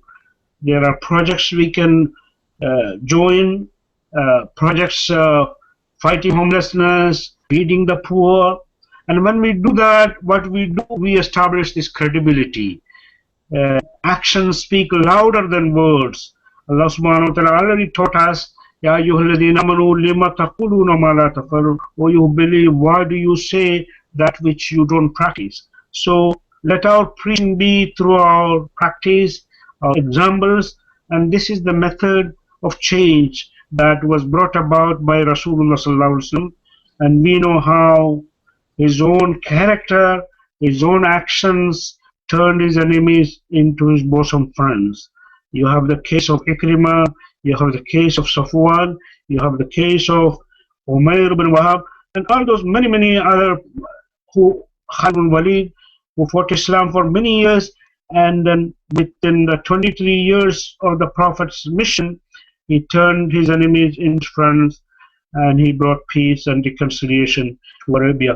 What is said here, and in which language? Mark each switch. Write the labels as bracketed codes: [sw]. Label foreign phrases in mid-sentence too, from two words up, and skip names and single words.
[en] There are projects we can join, projects fighting homelessness, feeding the poor. And when we do that, what we do, we establish this credibility. Actions speak louder than words. [ar] الله سبحانه وتعالى [en] already taught us, [ar] يا أيها الذين آمنوا لم تقولون ما لا تفعلون. [en] O you believe, why do you say that which you don't practice? So let our preaching be through our practice, our examples, and this is the method of change that was brought about by [ar] رسول الله صلى الله عليه وسلم. [en] And we know how his own character, his own actions turned his enemies into his bosom friends. You have the case of Ikrimah, you have the case of Safwan, you have the case of Umayr bin Wahab, and all those many other who Khalid bin Walid, who fought Islam for many years, and then within the 23 years of the Prophet's mission, he turned his enemies into friends, and he brought peace and reconciliation to Arabia.